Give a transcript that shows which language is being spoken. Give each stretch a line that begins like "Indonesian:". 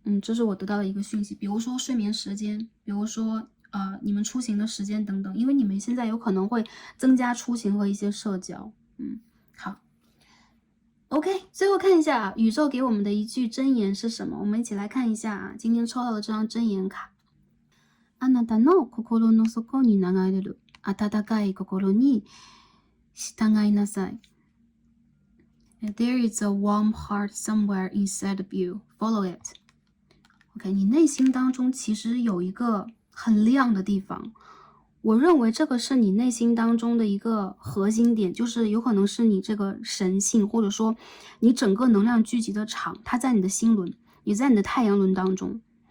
Chinese: 这是我得到的一个讯息。比如说睡眠时间，比如说你们出行的时间等等，因为你们现在有可能会增加出行和一些社交。好。 OK， 最后看一下宇宙给我们的一句箴言是什么？我们一起来看一下今天抽到的这张箴言卡。
Japanese: あなたの心の底に流れる温かい心に従いなさい。
English: There is a warm heart somewhere inside of you. Follow it.
Chinese: OK， 你内心当中其实有一个很亮的地方，我认为这个是你内心当中的一个核心点，就是有可能是你这个神性，或者说你整个能量聚集的场，它在你的心轮，也在你的太阳轮当中。